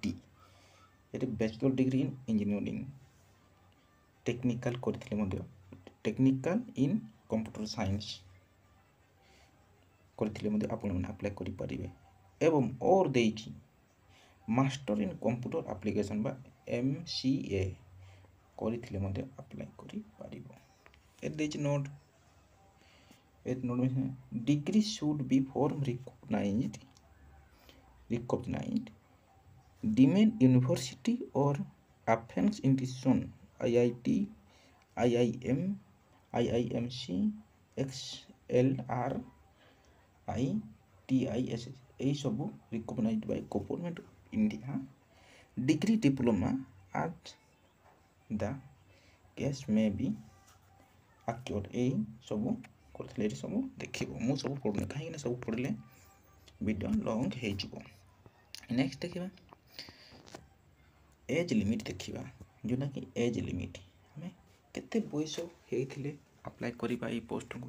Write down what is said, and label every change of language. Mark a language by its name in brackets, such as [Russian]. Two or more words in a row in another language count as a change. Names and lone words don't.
[Odia] ଏଠି [English] bachelor degree in engineering technical [Odia] କରିଥିଲେ ମଧ୍ୟ [English] technical in computer science [Odia] କରିଥିଲେ ମଧ୍ୟ ଆପଣମାନେ ଆପ୍ଲାଏ କରିପାରିବେ। ଏବଂ ଓର ଦେଇଛି [English] master in computer application [Odia] ବା MCA କରିଥିଲେ ମଧ୍ୟ ଆପ୍ଲାଏ କରିପାରିବ। ଏ ଦେଇଛି [English] ନୋଟ୍ degree should be from recognized deemed university or affiliated institution IIT, IIM, IIMC, XLR, ITIS [Odia] ଏଇ ସବୁ [English] recognized by government of India। degree diploma at the case may be acquired [Odia] ଏଇ ସବୁ କରିଥିଲେ। ଏଠି ସବୁ ଦେଖିବ ମୁଁ ସବୁ ପଢ଼ୁନି କାହିଁକିନା ସବୁ ପଢ଼ିଲେ ଭିଡ଼ିଓ ଲଙ୍ଗ ହେଇଯିବ। ନେକ୍ସଟ ଦେଖିବା [English] age limit [Odia] ଦେଖିବା ଯେଉଁଟାକି [English] age limit [Odia] ଆମେ କେତେ ବୟସ ହେଇଥିଲେ ଆପ୍ଲାଏ କରିବା ଏଇ ପୋଷ୍ଟକୁ।